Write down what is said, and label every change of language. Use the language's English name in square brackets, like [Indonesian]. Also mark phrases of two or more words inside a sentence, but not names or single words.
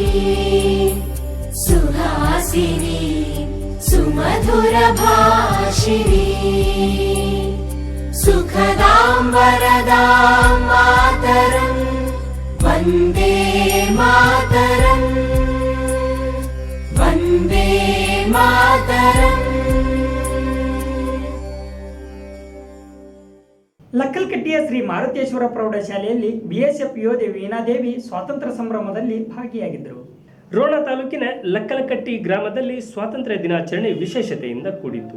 [Sanskrit] सुहासिनी सुमधुर भाषिणी सुखदां वरदां मातरम् वन्दे मातरम् वन्दे मातरम्. [Kannada] ಲಕ್ಕಲ್ಕಟ್ಟಿಯ ಶ್ರೀ ಮಾರುತೇಶ್ವರ ಪ್ರೌಢಶಾಲೆಯಲ್ಲಿ ಬಿಎಸ್ಎಫ್ ಯೋಧೆ ವೀಣಾದೇವಿ ಸ್ವಾತಂತ್ರ್ಯ ಸಂಭ್ರಮದಲ್ಲಿ ಭಾಗಿಯಾಗಿದ್ದರು. ರೋಣ ತಾಲೂಕಿನ ಲಕ್ಕಲಕಟ್ಟಿ ಗ್ರಾಮದಲ್ಲಿ ಸ್ವಾತಂತ್ರ್ಯ ದಿನಾಚರಣೆ ವಿಶೇಷತೆಯಿಂದ ಕೂಡಿತು.